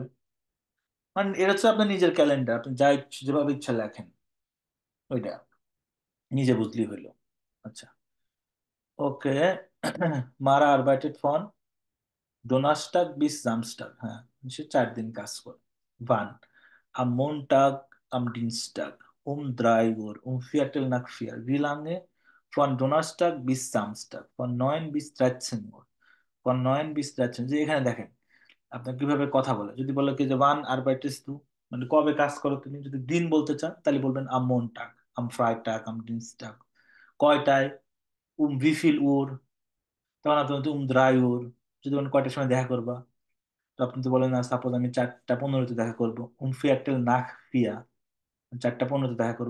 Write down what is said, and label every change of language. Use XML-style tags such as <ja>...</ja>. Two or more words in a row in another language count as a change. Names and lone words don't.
<bn>মানে এটা হচ্ছে আপনার নিজের ক্যালেন্ডার, আপনি যা যেভাবে ইচ্ছা লেখেন, ওইটা নিজে বুঝলি হইলো। আচ্ছা, ওকে।</bn> <de>Mara arbeitet von Donnerstag bis Samstag,</de> <bn>হ্যাঁ, সে 4 দিন কাজ করে।</bn> <de>ভান am Montag, am Dienstag, um 3 Uhr, Viertel nach 4, wie lange? Von Donnerstag bis Samstag, von 9 bis 13 Uhr, von 9 bis 13,</de> <bn>যে এখানে দেখেন আপনার কিভাবে কথা বলে। যদি বলে কি যে</bn> <de>wann arbeitest du,</de> <bn>মানে কবে কাজ করো তুমি, যদি দিন বলতে চান তাহলে বলবেন</bn> <de>am Montag, am Freitag, am Dienstag.</de> <bn>কয়টায়,</bn> <de>wie viel Uhr,</de> <bn>তখন আপনি বলতে</bn> <de>drei Uhr.</de> <bn>যদি বলেন কয়টার সময় দেখা করবা, তো আপনি তো বলেন না, সাপোজ আমি 4টা 15-তে দেখা করবো,</bn> <de>Viertel nach vier,</de> <bn>4টা 15-তে দেখা করবো।</bn>